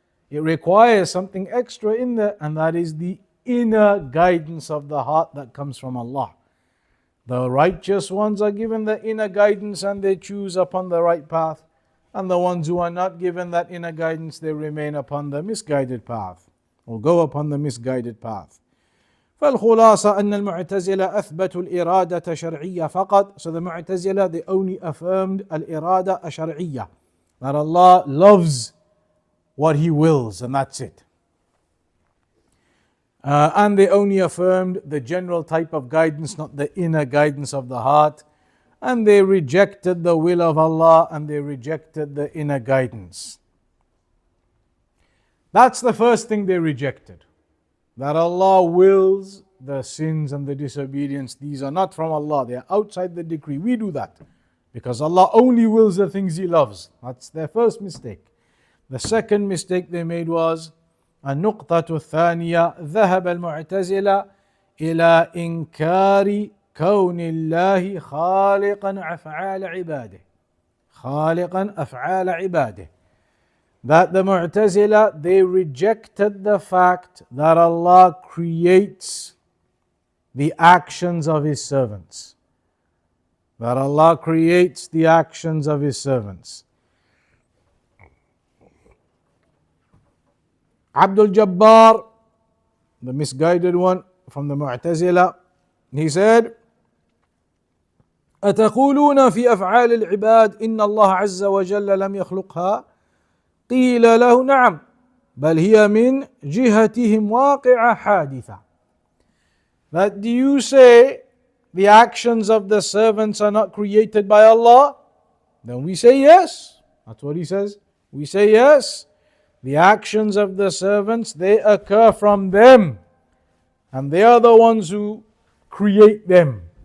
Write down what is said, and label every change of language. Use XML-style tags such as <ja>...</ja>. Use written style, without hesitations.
<en>It requires something extra in there, and that is the inner guidance of the heart that comes from Allah. The righteous ones are given the inner guidance and they choose upon the right path, and the ones who are not given that inner guidance, they remain upon the misguided path, or go upon the misguided path.</en> <ar>فالخلاصة أن المعتزلة أثبتوا الإرادة شرعية فقط.</ar> <en>So the Mu'tazila, they only affirmed</en> <ar>الإرادة الشرعية,</ar> <en>that Allah loves what He wills, and that's it. And they only affirmed the general type of guidance, not the inner guidance of the heart. And they rejected the will of Allah, and they rejected the inner guidance. That's the first thing they rejected, that Allah wills the sins and the disobedience. These are not from Allah, they are outside the decree. We do that because Allah only wills the things He loves. That's their first mistake. The second mistake they made was</en> <ar>النقطة الثانية ذهب المعتزلة إلى إنكار كون الله خالقا أفعال عباده خالقا أفعال عباده.</ar> <en>That the Mu'tazila, they rejected the fact that Allah creates the actions of His servants. That Allah creates the actions of His servants. Abdul Jabbar, the misguided one from the Mu'tazila, he said,</en> <ar>أتقولون في أفعال العباد إن الله عز وجل لم يخلقها؟ قيل له نعم بل هي من جهتهم واقعة حادثة.</ar> <en>That do you say the actions of the servants are not created by Allah? Then we say yes. That's what he says. We say yes. The actions of the servants, they occur from them, and they are the ones who create them.</en>